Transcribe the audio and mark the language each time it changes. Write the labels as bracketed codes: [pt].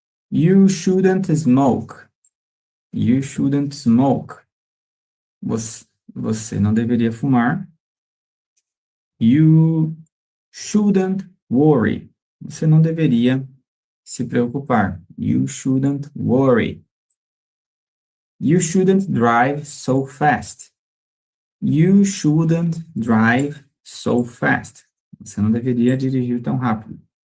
[en] You shouldn't smoke. You shouldn't smoke. [pt] Você não deveria fumar. [en] You shouldn't worry. [pt] Você não deveria se preocupar. [en] You shouldn't worry. You shouldn't drive so fast. You shouldn't drive so fast. [pt] Você não deveria dirigir tão rápido.